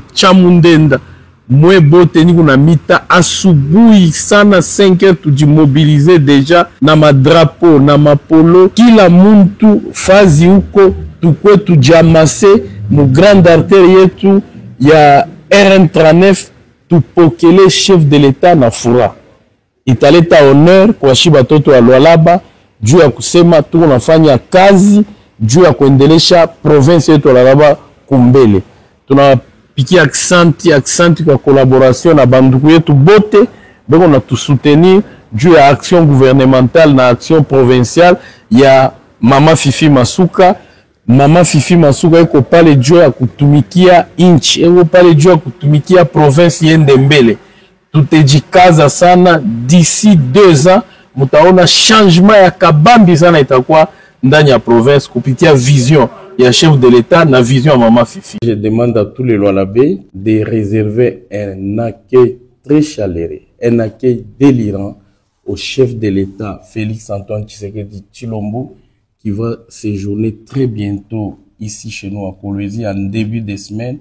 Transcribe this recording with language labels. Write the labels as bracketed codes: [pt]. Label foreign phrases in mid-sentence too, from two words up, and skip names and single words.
[sw] Chamundenda mwe bote niko na mita asubuhi sana 5 heures tujimobilize deja na madrapo na mapolo kila muntu fazi huko tukwe tujamase mu [fr] grande artère [sw] yetu ya RN39 tupokele [fr] chef de l'État [sw] na fura italeta honneur kwa shiba toto wa Lualaba juu ya kusema tuko nafanya kazi juu ya kuendelesha province yetu ya Lualaba kumbele. Tunapikia aksanti kwa collaboration na banduku yetu bote beko na tusoutenir juu ya [fr] action gouvernementale [sw] na [fr] action provinciale [sw] ya mama Fifi Masuka. Mama Fifi Masuka iko pale juu ya kutumikia inchi, iko pale juu ya kutumikia province yende mbele. Tutejikaza sana [fr] d'ici 2 ans [sw] mutaona changement ya kabambi sana itakuwa ndani ya province kupitia vision ya [fr] chef de l'État [sw] na vision ya mama Fifi. [fr] Je demande à tous les Lualabé de réserver un accueil très chaleureux, un accueil délirant au chef de l'État Félix Antoine Tshisekedi Tshilombo qui va séjourner très bientôt ici chez nous à Kolwezi en début de semaine.